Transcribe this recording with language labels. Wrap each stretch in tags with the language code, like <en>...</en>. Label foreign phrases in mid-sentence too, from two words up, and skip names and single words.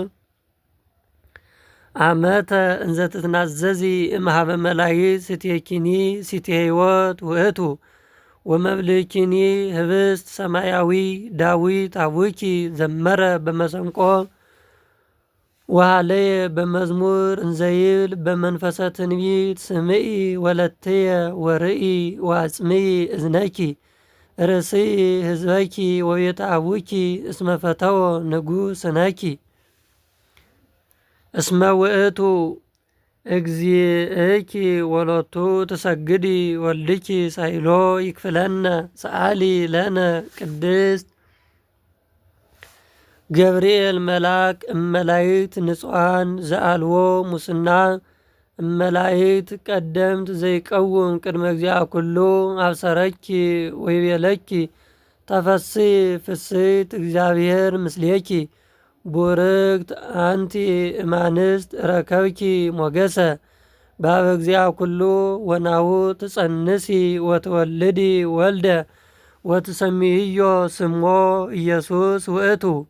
<gez>ዓመተ እንዘ ትትናዘዚ እምኀበ መላእክት ስትየኪኒ ሲትየ ሕይወት ውእቱ ወመብልኪኒ ህብስት ሰማያዊ ዳዊት አቡኪ ዘመረ በመሰንቆ ወሃለየ በመዝሙር እንዘይብል በመንፈሰ ትንቢት ስምዒ ወለትየ ወርኢ ወአጽምዒ እዝነኪ ርእስይ ህዝበኪ ወቤተ አቡኪ እስመ ፈተወ ንጉሥነኪ እስመ ውእቱ እግዚእኪ ወሎቱ ትሰግዲ ወልድኪ ሳይሎ ይክፍለነ ሰአሊ ለነ ቅድስት ገብርኤል መልአክ እመላይት ንጹሐን ዘአልዎ ሙስና እመላይት ቀደምት ዘይቀውም ቅድመ እግዚአ ኩሉ አብሰረኪ ወይቤለኪ ተፈሲ ፍስሕት እግዚአብሔር ምስሌኪ ቡርክት አንቲ እማንስት ረከብኪ ሞገሰ በኀበ እግዚአ ኩሉ ወናሁ ትጸንሲ ወትወልዲ ወልደ ወትሰሚዮ ስሞ ኢየሱስ ውእቱ</gez>